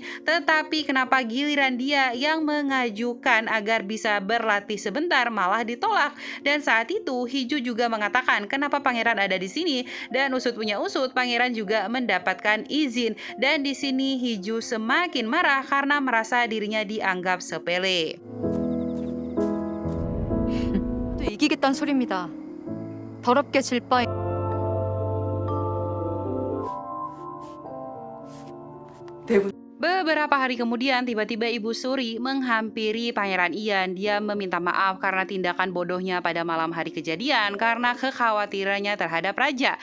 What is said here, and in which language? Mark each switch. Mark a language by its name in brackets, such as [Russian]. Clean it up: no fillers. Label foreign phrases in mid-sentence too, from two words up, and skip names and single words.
[Indonesian] Tetapi kenapa giliran dia yang mengajukan agar bisa berlatih sebentar malah ditolak? Dan saat itu Hiju juga mengatakan kenapa pangeran ada di sini, dan usut punya usut Pangeran juga mendapatkan izin. Dan di sini Hiju semakin marah karena merasa dirinya dianggap sepele. [Korean] 또 이기겠다는 소리입니다. 더럽게 질 바에 [Indonesian] Beberapa hari kemudian tiba-tiba Ibu Suri menghampiri Pangeran Ian. Dia meminta maaf karena tindakan bodohnya pada malam hari kejadian karena kekhawatirannya terhadap raja.